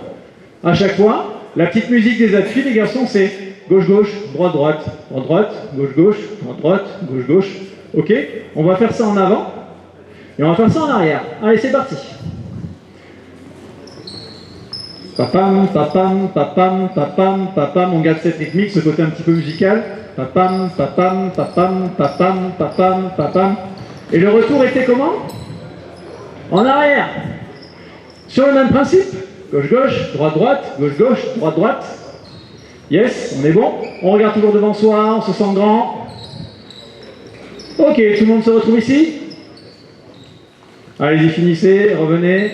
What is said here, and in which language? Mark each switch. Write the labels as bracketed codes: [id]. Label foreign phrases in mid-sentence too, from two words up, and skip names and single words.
[fr] À chaque fois, la petite musique des appuis, les garçons, c'est gauche-gauche, droite-droite, droite-droite, gauche-gauche, droite-droite, gauche-gauche. Ok? On va faire ça en avant et on va faire ça en arrière. Allez, c'est parti. Papam, papam, papam, papam, papam. On garde cette rythmique, ce côté un petit peu musical. Papam, papam, papam, papam, papam, papam. Et le retour était comment? En arrière. Sur le même principe. Gauche-gauche, droite-droite, gauche-gauche, droite-droite. Yes, on est bon. On regarde toujours devant soi, on se sent grand. Ok, tout le monde se retrouve ici? Allez-y, finissez, revenez.